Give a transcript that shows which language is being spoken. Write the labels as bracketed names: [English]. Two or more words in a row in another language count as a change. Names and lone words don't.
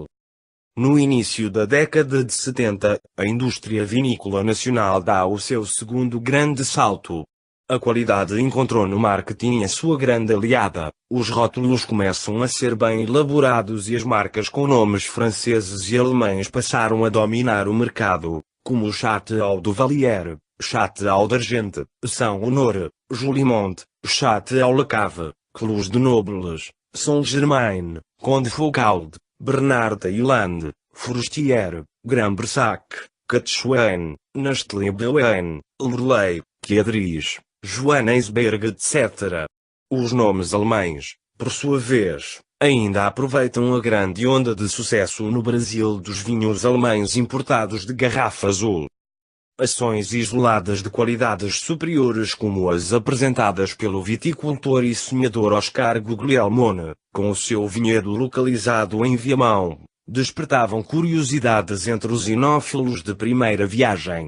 [Portuguese] No início da década de 70, a indústria vinícola nacional dá o seu segundo grande salto. A qualidade encontrou no marketing a sua grande aliada, os rótulos começam a ser bem elaborados e as marcas com nomes franceses e alemães passaram a dominar o mercado, como Château du Vallier, Château d'Argent, São Honor, Julimont, Château Le Cave, Clos de Nobles, Saint-Germain, Conde Foucauld, Bernard Hailand, Forestier, Grand Bressac, Catchoine, Nestlé Bouin, Loreley, Quiadris, Johannesberg etc. Os nomes alemães, por sua vez, ainda aproveitam a grande onda de sucesso no Brasil dos vinhos alemães importados de garrafa azul. Ações isoladas de qualidades superiores como as apresentadas pelo viticultor e sonhador Oscar Guglielmone, com o seu vinhedo localizado em Viamão, despertavam curiosidades entre os enófilos de primeira viagem.